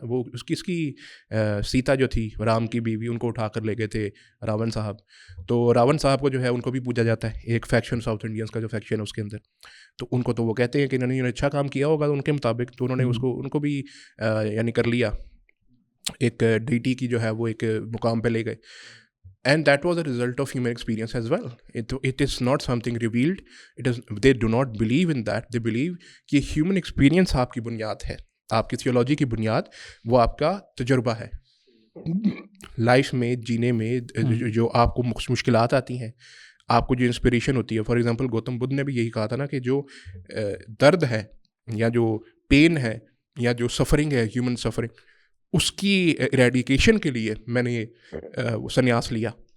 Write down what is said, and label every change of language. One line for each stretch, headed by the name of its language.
Urdu: وہ اس کی سیتا جو تھی رام کی بیوی، ان کو اٹھا کر لے گئے تھے راون صاحب. تو راون صاحب کو جو ہے ان کو بھی پوجا جاتا ہے، ایک فیکشن ساؤتھ انڈینس کا جو فیکشن ہے اس کے اندر. تو ان کو تو وہ کہتے ہیں کہ انہوں نے اچھا کام کیا ہوگا ان کے مطابق، تو انہوں نے ان کو بھی یعنی کر لیا، ایک ڈیٹی کی جو ہے وہ ایک مقام پہ لے گئے.
English: And that was a result of human experience as well. It is not something revealed. They do not believe in that. They believe
Urdu: کہ
English: human experience
Urdu: آپ کی بنیاد ہے، آپ کی تھیولوجی کی بنیاد وہ آپ کا تجربہ ہے. لائف میں جینے میں جو آپ کو مشکلات آتی ہیں، آپ کو جو انسپریشن ہوتی ہے، فار ایگزامپل گوتم بدھ نے بھی یہی کہا تھا نا کہ جو درد ہے یا جو پین ہے یا جو سفرنگ ہے، ہیومن سفرنگ، اس کی ایریڈیکیشن کے لیے میں نے سنیاس لیا.